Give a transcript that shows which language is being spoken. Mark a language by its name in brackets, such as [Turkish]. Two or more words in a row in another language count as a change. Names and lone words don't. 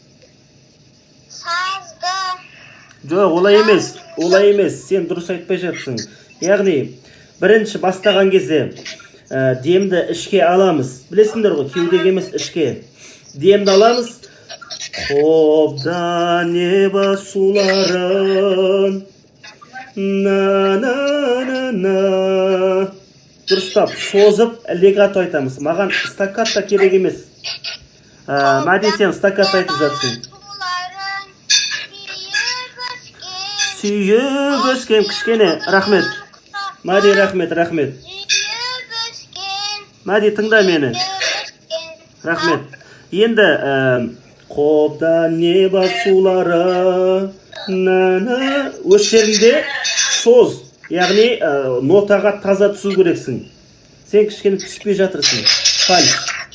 [Kazakh] Сазды. Жоқ, олай емес. Сен дұрыс айтпай жатсың. Яғни, бірінші бастаған кезде демді ішке аламыз. Білесіңдер ғой, кеудеге емес ішке. Демді аламыз. Қобда неба суларын на-на-на-на. Дұрыстап, созып, легато айтамыз. Маған стаккато керек емес. Мәди, сен стаккато айтып жатсың. Сүйіп өскен кішкене. Рахмет. Мәди, рахмет. Мәди, тыңда мені. Рахмет. Енді қобда неба сулары на-на. Өз жерінде соз. Яғни нотаға таза түсу керексің. Сен кішкене түспей жатырсың. Фальш.